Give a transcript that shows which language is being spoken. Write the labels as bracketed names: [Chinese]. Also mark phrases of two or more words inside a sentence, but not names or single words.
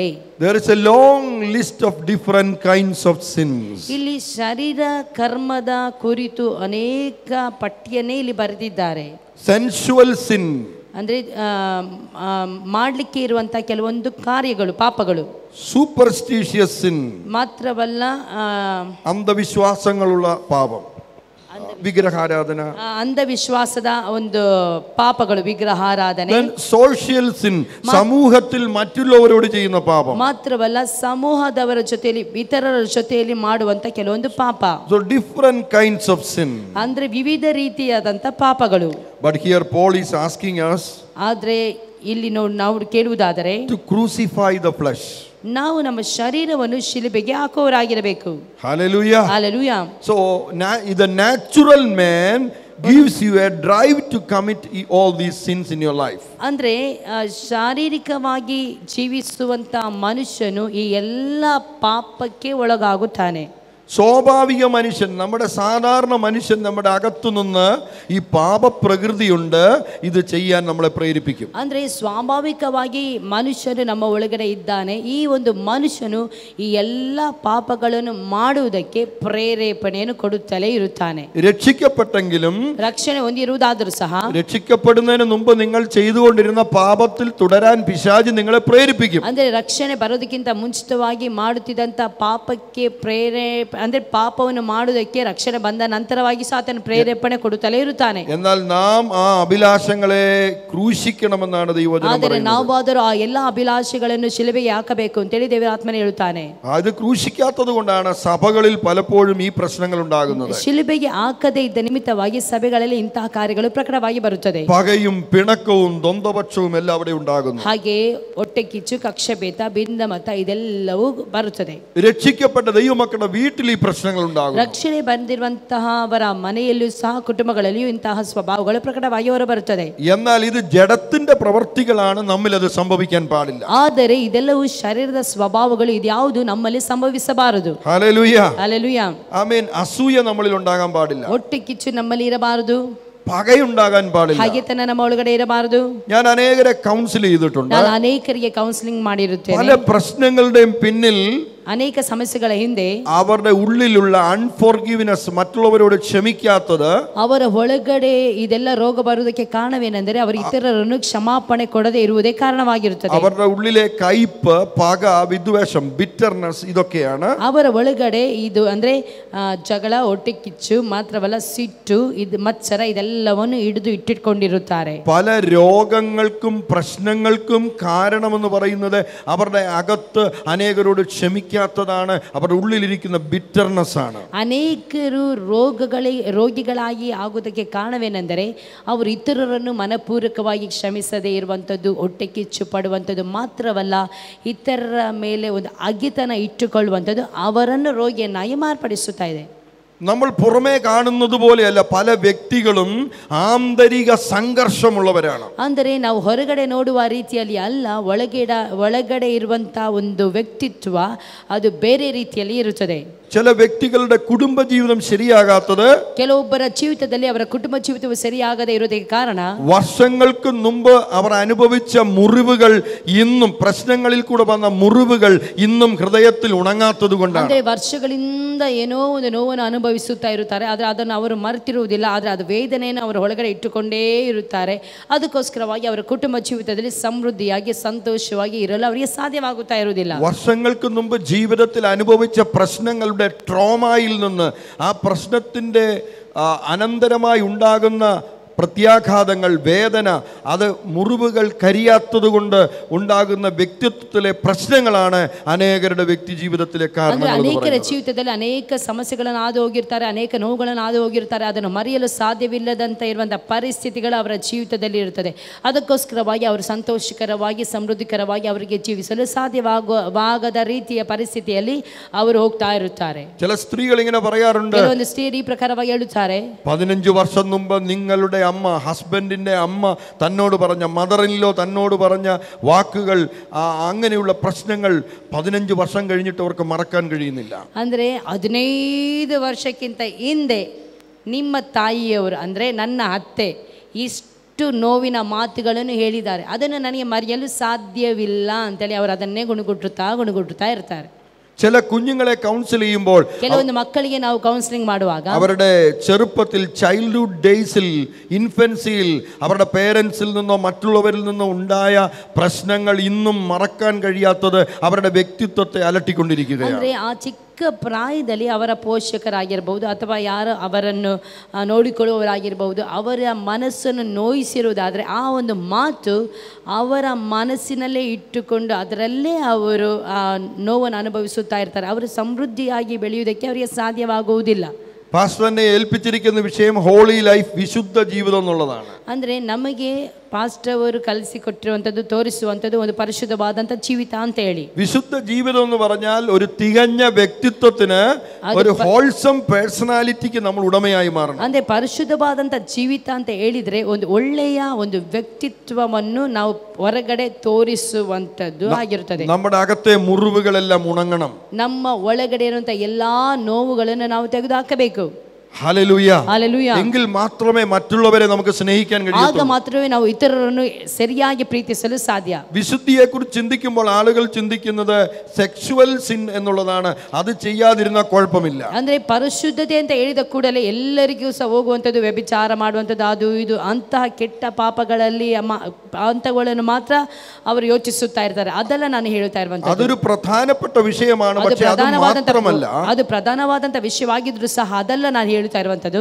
[English] There is a long list of different kinds of sins. [Kannada] ಇಲ್ಲಿ ಶರೀರ ಕರ್ಮದ ಕುರಿತು ಅನೇಕ ಪಟ್ಟಿಯನ್ನೇ ಇಲ್ಲಿ ಬರೆದಿದ್ದಾರೆ. [English] Sensual sin, [Kannada] ಅಂದ್ರೆ ಮಾಡಲಿಕ್ಕೆ ಇರುವಂತ ಕೆಲವೊಂದು ಕಾರ್ಯಗಳು, ಪಾಪಗಳು. [English] superstitious sin, [Kannada] ಮಾತ್ರವಲ್ಲ [Malayalam] അന്ധവിശ്വാസങ്ങളുള്ള പാപം, വിഗ്രഹാരാധന, [Kannada] ಅಂಧವಿಶ್ವಾಸದ ಒಂದು ಪಾಪಗಳು, ವಿಗ್ರಹಾರಾಧನೆ. [English] social sin, [Malayalam] സമൂഹത്തിൽ മറ്റുള്ളവരോട് ചെയ്യുന്ന പാപം. [Kannada] ಮಾತ್ರವಲ್ಲ ಸಮೂಹದವರ ಜೊತೆಯಲ್ಲಿ, ಇತರರ ಜೊತೆಯಲ್ಲಿ ಮಾಡುವಂತ ಕೆಲವೊಂದು ಪಾಪ. [English] So different kinds of sin. [Kannada] ಅಂದ್ರೆ ವಿವಿಧ ರೀತಿಯಾದಂತ ಪಾಪಗಳು. [English] But here Paul is asking us [Kannada] ಆದ್ರೆ ಇಲ್ಲಿ ನಾವು ಕೇಳುವುದಾದರೆ, [English] to crucify the flesh. [Kannada] ನಾವು ನಮ್ಮ ಶರೀರವನ್ನು ಶಿಲುಬೆಗೆ ಹಾಕುವವರಾಗಿರಬೇಕು. [English] Hallelujah. Hallelujah. So the natural man gives you a drive to commit all these sins in your life. [Kannada] ಅಂದ್ರೆ ಶಾರೀರಿಕವಾಗಿ ಜೀವಿಸುವಂತ ಮನುಷ್ಯನು ಈ ಎಲ್ಲ ಪಾಪಕ್ಕೆ ಒಳಗಾಗುತ್ತಾನೆ. [Malayalam] സ്വാഭാവിക മനുഷ്യൻ, നമ്മുടെ സാധാരണ മനുഷ്യൻ, നമ്മുടെ അകത്തുനിന്ന് ഈ പാപപ്രകൃതിയുണ്ട്, ഇത് ചെയ്യാൻ നമ്മളെ പ്രേരിപ്പിക്കും. [Kannada] ಅಂದ್ರೆ ಸ್ವಾಭಾವಿಕವಾಗಿ ಮನುಷ್ಯನು ನಮ್ಮ ಒಳಗಡೆ ಇದ್ದಾನೆ. ಈ ಒಂದು ಮನುಷ್ಯನು ಈ ಎಲ್ಲ ಪಾಪಗಳನ್ನು ಮಾಡುವುದಕ್ಕೆ ಪ್ರೇರೇಪಣೆಯನ್ನು ಕೊಡುತ್ತಲೇ ಇರುತ್ತಾನೆ. [Malayalam] രക്ഷിക്കപ്പെട്ടെങ്കിലും [Kannada] ರಕ್ಷಣೆ ಹೊಂದಿರುವುದಾದರೂ ಸಹ, [Malayalam] രക്ഷിക്കപ്പെടുന്നതിന് മുമ്പ് നിങ്ങൾ ചെയ്തുകൊണ്ടിരുന്ന പാപത്തിൽ തുടരാൻ പിശാച് നിങ്ങളെ പ്രേരിപ്പിക്കും. [Kannada] ಅಂದ್ರೆ ರಕ್ಷಣೆ ಬರೋದಕ್ಕಿಂತ ಮುಂಚಿತವಾಗಿ ಮಾಡುತ್ತಿದ್ದಂತ ಪಾಪಕ್ಕೆ ಅಂದ್ರೆ ಪಾಪವನ್ನು ಮಾಡುವುದಕ್ಕೆ ರಕ್ಷಣೆ ಬಂದ ನಂತರವಾಗಿ ಸಾತನ ಪ್ರೇರೇಪಣೆ ಕೊಡುತ್ತಲೇ ಇರುತ್ತಾನೆ. [Malayalam] എന്നാൽ നാം ആ അഭിലാഷങ്ങളെ ക്രൂശിക്കണമെന്നാണ് ദൈവവചനം പറയുന്നത്. [Kannada] ಆದರೆ ನಾವಾದರೂ ಆ ಎಲ್ಲ ಅಭಿಲಾಷೆಗಳನ್ನು ಶಿಲುಬೆಗೆ ಹಾಕಬೇಕು ಅಂತೇಳಿ ದೇವರ ಆತ್ಮನೇ ಹೇಳುತ್ತಾನೆ. [Malayalam] അത് ക്രൂശിക്കാത്തത് കൊണ്ടാണ് സഭകളിൽ പലപ്പോഴും ഈ പ്രശ്നങ്ങൾ ഉണ്ടാകുന്നത്. [Kannada] ಶಿಲುಬೆಗೆ ಹಾಕದೇ ಇದ್ದ ನಿಮಿತ್ತವಾಗಿ ಸಭೆಗಳಲ್ಲಿ ಇಂತಹ ಕಾರ್ಯಗಳು ಪ್ರಕಟವಾಗಿ ಬರುತ್ತದೆ. [Malayalam] പകയും പിണക്കവും ദ്വന്ദ്വപക്ഷവും എല്ലാം അവിടെ ഉണ്ടാകുന്നു. [Kannada] ಹಾಗೆ ಹೊಟ್ಟೆ ಕಿಚ್ಚು, ಕಕ್ಷಭೇದ, ಭಿನ್ನಮತ ಇದೆಲ್ಲವೂ ಬರುತ್ತದೆ. [Malayalam] രക്ഷിക്കപ്പെട്ട ദൈവമക്കളുടെ വീട്ടിൽ [Kannada] ಈ ಪ್ರಶ್ನೆಗಳು [Malayalam] ഉണ്ടാകുന്നു. [Kannada] ರಕ್ಷಣೆ ಬಂದಿರುವಂತಹವರ ಮನೆಯಲ್ಲೂ ಸಹ, ಕುಟುಂಬಗಳಲ್ಲಿಯೂ ಇಂತಹ ಸ್ವಭಾವಗಳು ಪ್ರಕಟವಾಗಿ ಹೊರಬರುತ್ತದೆ. [Malayalam] എന്നാൽ ഇത് ജഡത്തിന്റെ പ്രവൃത്തികളാണ്, നമ്മിൽ അത് സംഭവിക്കാൻ പാടില്ല. [Kannada] ಆದರೆ ಇದೆಲ್ಲವೂ ಶರೀರದ ಸ್ವಭಾವಗಳು, ಇದ್ಯಾವುದು ನಮ್ಮಲ್ಲಿ ಸಂಭವಿಸಬಾರದು. [Malayalam] ഹല്ലേലൂയ. [Kannada] ಹಲ್ಲೆಲೂಯಾ. [Malayalam] ആമേൻ. അസൂയ നമ്മളിൽ ഉണ്ടാകാൻ പാടില്ല. [Kannada] ಹೊಟ್ಟೆ ಕಿಚ್ಚು ನಮ್ಮಲ್ಲಿ ಇರಬಾರದು. [Malayalam] പകയുണ്ടാകാൻ പാടില്ല. [Kannada] ಹಾಗೆತನ ನಮ್ಮ ಒಳಗಡೆ ಇರಬಾರದು. [Malayalam] ഞാൻ അനേകരെ കൗൺസിൽ ചെയ്തിട്ടുണ്ട്. [Kannada] ನಾನು ಅನೇಕರಿಗೆ ಕೌನ್ಸಿಲಿಂಗ್ ಮಾಡಿರುತ್ತೇನೆ. [Malayalam] പല പ്രശ്നങ്ങളുടെയും പിന്നിൽ [Kannada] ಅನೇಕ ಸಮಸ್ಯೆಗಳ ಹಿಂದೆ [Malayalam] അവരുടെ ഉള്ളിലുള്ള അൺഫോർഗിവ്നെസ്, മറ്റുള്ളവരോട് ക്ഷമിക്കാത്തത്, [Kannada] ಅವರ ಒಳಗಡೆ ಇದೆಲ್ಲ ರೋಗ ಬರುವುದಕ್ಕೆ ಕಾರಣವೇನೆಂದರೆ ಅವರು ಇತರರನ್ನು ಕ್ಷಮಾಪಣೆ ಕೊಡದೇ ಇರುವುದೇ ಕಾರಣವಾಗಿರುತ್ತದೆ. [Malayalam] അവരുടെ ഉള്ളിലെ കയ്പ്, പക, വിദ്വേഷം, ബിറ്റർനെസ്, ഇതൊക്കെയാണ് [Kannada] ಅವರ ಒಳಗಡೆ ಇದು ಅಂದ್ರೆ ಜಗಳ, ಹೊಟ್ಟೆ ಕಿಚ್ಚು ಮಾತ್ರವಲ್ಲ, ಸಿಟ್ಟು, ಇದು ಮತ್ಸರ, ಇದೆಲ್ಲವನ್ನು ಹಿಡಿದು ഇട്ടിട്ടുകൊണ്ടിರುತ್ತಾರೆ. [Malayalam] പല രോഗങ്ങൾക്കും പ്രശ്നങ്ങൾക്കും കാരണമെന്ന് പറയുന്നത് അവരുടെ അകത്ത് അനേകരോട് ക്ഷമിക്കാത്തതാണ്, അവരുടെ ഉള്ളിലിരിക്കുന്ന ബിറ്റർനെസ് ആണ്. [Kannada] ಅನೇಕರು ರೋಗಿಗಳಾಗಿ ಆಗುವುದಕ್ಕೆ ಕಾರಣವೇನೆಂದರೆ ಅವರು ಇತರರನ್ನು ಮನಪೂರ್ವಕವಾಗಿ ಕ್ಷಮಿಸದೇ ಇರುವಂಥದ್ದು, ಹೊಟ್ಟೆ ಕಿಚ್ಚು ಪಡುವಂಥದ್ದು ಮಾತ್ರವಲ್ಲ, ಇತರರ ಮೇಲೆ ಒಂದು ಅಗಿತನ ಇಟ್ಟುಕೊಳ್ಳುವಂಥದ್ದು ಅವರನ್ನು ರೋಗಿಯನ್ನಾಗಿ ಮಾರ್ಪಡಿಸುತ್ತಾ ಇದೆ. [Malayalam] നമ്മൾ പുറമേ കാണുന്നത് പോലെയല്ല, പല വ്യക്തികളും ആന്തരിക സംഘർഷമുള്ളവരാണ്. [Kannada] ಅಂದರೆ ನಾವು ಹೊರಗಡೆ ನೋಡುವ ರೀತಿಯಲ್ಲಿ ಅಲ್ಲ, ಒಳಗಡೆ ಇರುವಂತಹ ಒಂದು ವ್ಯಕ್ತಿತ್ವ ಅದು ಬೇರೆ ರೀತಿಯಲ್ಲಿ ಇರುತ್ತದೆ. [Malayalam] ചില വ്യക്തികളുടെ കുടുംബ ജീവിതം ശരിയാകാത്തത്, [Kannada] ಕೆಲವೊಬ್ಬರ ಜೀವಿತದಲ್ಲಿ ಅವರ ಕುಟುಂಬ ಜೀವಿತವು ಸರಿಯಾಗದೇ ಇರುವುದಕ್ಕೆ ಕಾರಣ [Malayalam] വർഷങ്ങൾക്ക് മുമ്പ് അവർ അനുഭവിച്ച മുറിവുകൾ ഇന്നും, പ്രശ്നങ്ങളിൽ കൂടെ വന്ന മുറിവുകൾ ഇന്നും ഹൃദയത്തിൽ ഉണങ്ങാത്തത് കൊണ്ടാണ്. [Kannada] ಅಂದ್ರೆ ವರ್ಷಗಳಿಂದ ಏನೋ ಒಂದು ನೋವನ್ನು ಅನುಭವಿಸುತ್ತಾ ಇರುತ್ತಾರೆ, ಆದರೆ ಅದನ್ನು ಅವರು ಮರೆತಿರುವುದಿಲ್ಲ, ಆದರೆ ಅದು ವೇದನೆಯನ್ನು ಅವರ ಒಳಗಡೆ ಇಟ್ಟುಕೊಂಡೇ ಇರುತ್ತಾರೆ. ಅದಕ್ಕೋಸ್ಕರವಾಗಿ ಅವರ ಕುಟುಂಬ ಜೀವಿತದಲ್ಲಿ ಸಮೃದ್ಧಿಯಾಗಿ ಸಂತೋಷವಾಗಿ ಇರಲು ಅವರಿಗೆ ಸಾಧ್ಯವಾಗುತ್ತಾ ಇರುವುದಿಲ್ಲ. [Malayalam] വർഷങ്ങൾക്ക് മുമ്പ് ജീവിതത്തിൽ അനുഭവിച്ച പ്രശ്നങ്ങളുടെ ട്രോമയിൽ നിന്ന്, ആ പ്രശ്നത്തിൻ്റെ അനന്തരമായി ഉണ്ടാകുന്ന പ്രത്യാഘാതങ്ങൾ, വേദന, അത് മുറിവുകൾ കരിയാത്തത് കൊണ്ട് ഉണ്ടാകുന്ന വ്യക്തിത്വത്തിലെ പ്രശ്നങ്ങളാണ് അനേകരുടെ വ്യക്തി ജീവിതത്തിലെ കാരണം. [Kannada] ಅನೇಕರ ಜೀವಿತದಲ್ಲಿ ಅನೇಕ ಸಮಸ್ಯೆಗಳನ್ನು ಹಾದು ಹೋಗಿರ್ತಾರೆ, ಅನೇಕ ನೋವುಗಳನ್ನು ಹಾದು ಹೋಗಿರ್ತಾರೆ, ಅದನ್ನು ಮರೆಯಲು ಸಾಧ್ಯವಿಲ್ಲದಂತ ಇರುವಂತಹ ಪರಿಸ್ಥಿತಿಗಳು ಅವರ ಜೀವಿತದಲ್ಲಿ ಇರುತ್ತದೆ. ಅದಕ್ಕೋಸ್ಕರವಾಗಿ ಅವರು ಸಂತೋಷಕರವಾಗಿ, ಸಮೃದ್ಧಿಕರವಾಗಿ ಅವರಿಗೆ ಜೀವಿಸಲು ಸಾಧ್ಯವಾಗದ ರೀತಿಯ ಪರಿಸ್ಥಿತಿಯಲ್ಲಿ ಅವರು ಹೋಗ್ತಾ ಇರುತ್ತಾರೆ. [Malayalam] ചില സ്ത്രീകൾ ഇങ്ങനെ പറയാറുണ്ട്, [Kannada] ಕೆಲವೊಂದು ಸ್ತ್ರೀಯರು ಈ ಪ್ರಕಾರವಾಗಿ ಹೇಳುತ್ತಾರೆ, [Malayalam] 15 വർഷം മുമ്പ് നിങ്ങളുടെ അമ്മ, ഹസ്ബൻഡിന്റെ അമ്മ തന്നോട് പറഞ്ഞ, [English] mother in law [Malayalam] തന്നോട് പറഞ്ഞ വാക്കുകൾ, അങ്ങനെയുള്ള പ്രശ്നങ്ങൾ 15 വർഷം കഴിഞ്ഞിട്ട് അവർക്ക് മറക്കാൻ കഴിയുന്നില്ല. [Kannada] ಅಂದ್ರೆ 15 ವರ್ಷಕ್ಕಿಂತ ಹಿಂದೆ ನಿಮ್ಮ ತಾಯಿಯವರು ಅಂದ್ರೆ ನನ್ನ ಅತ್ತೆ ಇಷ್ಟು ನೋವಿನ ಮಾತುಗಳನ್ನು ಹೇಳಿದ್ದಾರೆ, ಅದನ್ನು ನನಗೆ ಮರೆಯಲು ಸಾಧ್ಯವಿಲ್ಲ ಅಂತೇಳಿ ಅವರು ಅದನ್ನೇ ಗುಣಗುಟ್ಟುತ್ತಾ ಇರ್ತಾರೆ. [Malayalam] ചില കുഞ്ഞുങ്ങളെ കൗൺസിൽ ചെയ്യുമ്പോൾ, [Kannada] ಕೆಲವೊಂದು ಮಕ್ಕಳಿಗೆ ನಾವು ಕೌನ್ಸಿಲಿಂಗ್ ಮಾಡುವಾಗ [Malayalam] അവരുടെ ചെറുപ്പത്തിൽ, [English] childhood days, [Malayalam] ഇൻഫൻസിയിൽ അവരുടെ പേരൻസിൽ നിന്നോ മറ്റുള്ളവരിൽ നിന്നോ ഉണ്ടായ പ്രശ്നങ്ങൾ ഇന്നും മറക്കാൻ കഴിയാത്തത് അവരുടെ വ്യക്തിത്വത്തെ അലട്ടിക്കൊണ്ടിരിക്കുകയാണ്. [Kannada] ಅಂದ್ರೆ ಆ ಚಿಕ್ಕ ಪ್ರಾಯದಲ್ಲಿ ಅವರ ಪೋಷಕರಾಗಿರ್ಬಹುದು ಅಥವಾ ಯಾರು ಅವರನ್ನು ನೋಡಿಕೊಳ್ಳುವವರಾಗಿರ್ಬಹುದು, ಅವರ ಮನಸ್ಸನ್ನು ನೋಯಿಸಿರುವುದಾದರೆ ಆ ಒಂದು ಮಾತು ಅವರ ಮನಸ್ಸಿನಲ್ಲೇ ಇಟ್ಟುಕೊಂಡು ಅದರಲ್ಲೇ ಅವರು ನೋವನ್ನು ಅನುಭವಿಸುತ್ತಾ ಇರ್ತಾರೆ. ಅವರು ಸಮೃದ್ಧಿಯಾಗಿ ಬೆಳೆಯುವುದಕ್ಕೆ ಅವರಿಗೆ ಸಾಧ್ಯವಾಗುವುದಿಲ್ಲ. [Malayalam] പാസ്റ്ററിനെ ഏൽപ്പിച്ചിരിക്കുന്ന വിഷയം [English] holy life, [Malayalam] വിശുദ്ധ ജീവിതം എന്നുള്ളതാണ്. [Kannada] ಅಂದರೆ ನಮಗೆ ಪಾಸ್ಟರ್ ಅವರು ಕಲಿಸಿಕೊಟ್ಟಿರುವಂಥದ್ದು, ತೋರಿಸುವಂಥದ್ದು ಒಂದು ಪರಿಶುದ್ಧವಾದಂಥ ಜೀವಿತ ಅಂತ ಹೇಳಿ. [Malayalam] വിശുദ്ധ ജീവിതം എന്ന് പറഞ്ഞാൽ ഒരു തികഞ്ഞ വ്യക്തിത്വത്തിന്, ഒരു [English] wholesome personality [Malayalam] നമ്മൾ ഉടമയായി മാറണം. [Kannada] ಅಂದ್ರೆ ಪರಿಶುದ್ಧವಾದಂಥ ಜೀವಿತ ಅಂತ ಹೇಳಿದ್ರೆ ಒಂದು ಒಳ್ಳೆಯ ಒಂದು ವ್ಯಕ್ತಿತ್ವವನ್ನು ನಾವು ಹೊರಗಡೆ ತೋರಿಸುವಂಥದ್ದು ಆಗಿರುತ್ತದೆ. [Malayalam] നമ്മുടെ അകത്തെ മുറിവുകളെല്ലാം ഉണങ്ങണം. [Kannada] ನಮ್ಮ ಒಳಗಡೆ ಇರುವಂಥ ಎಲ್ಲಾ ನೋವುಗಳನ್ನು ನಾವು ತೆಗೆದುಹಾಕಬೇಕು. [Malayalam] ഹല്ലേലൂയ. [Kannada] ಹಲ್ಲೆಲೂಯಾ. [Malayalam] എങ്കിൽ മാത്രമേ മറ്റുള്ളവരെ നമുക്ക് സ്നേഹിക്കാൻ കഴിയൂ. [Kannada] ಆಗ ಮಾತ್ರವೇ ನಾವು ಇತರರನ್ನು ಸರಿಯಾಗಿ ಪ್ರೀತಿಸಲು ಸಾಧ್ಯ. [Malayalam] വിശുദ്ധിയെ കുറിച്ച് ചിന്തിക്കുമ്പോൾ ആളുകൾ ചിന്തിക്കുന്നത് [English] sexual sin [Malayalam] എന്നുള്ളതാണ്. അത് ചെയ്യാതിരുന്ന കുഴപ്പമില്ല. [Kannada] ಅಂದ್ರೆ ಪರಿಶುದ್ಧತೆ ಅಂತ ಹೇಳಿದ ಕೂಡಲೇ ಎಲ್ಲರಿಗೂ ಸಹ ಹೋಗುವಂಥದ್ದು, ವ್ಯಭಿಚಾರ ಮಾಡುವಂಥದ್ದು, ಅದು ಇದು ಅಂತಹ ಕೆಟ್ಟ ಪಾಪಗಳಲ್ಲಿ ಅಂತಗಳನ್ನು ಮಾತ್ರ ಅವರು ಯೋಚಿಸುತ್ತಾ ಇರ್ತಾರೆ. ಅದೆಲ್ಲ ನಾನು ಹೇಳ್ತಾ ಇರುವಂಥದ್ದು. [Malayalam] അതൊരു പ്രധാനപ്പെട്ട വിഷയമാണ്. പക്ഷേ അത് മാത്രമല്ല, [Kannada] ಅದು ಪ್ರಧಾನವಾದಂಥ ವಿಷಯವಾಗಿದ್ರು ಸಹ ಅದೆಲ್ಲ ನಾನು ಹೇಳ್ತಾ ಇರುವಂಥದ್ದು.